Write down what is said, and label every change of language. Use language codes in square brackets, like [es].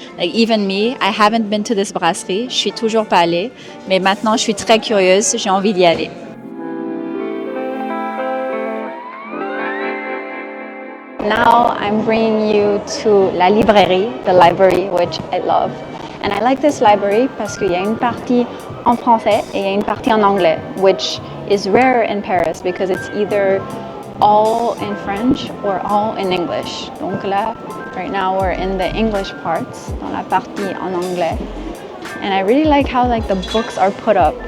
[en] Like even me, I haven't been to this brasserie, [fr] je suis toujours pas allée, mais maintenant je suis très curieuse, j'ai envie d'y aller. [en] Now I'm bringing you to la librairie, the library, which I love. And I like this library [fr] parce qu'il y a une partie en français et il y a une partie en anglais, [en] which is rare in Paris because it's either all in French or all in English. [fr] Donc là, [en] right now we're in the English parts, [fr] dans la partie en anglais. [en] And I really like how like the books are put up.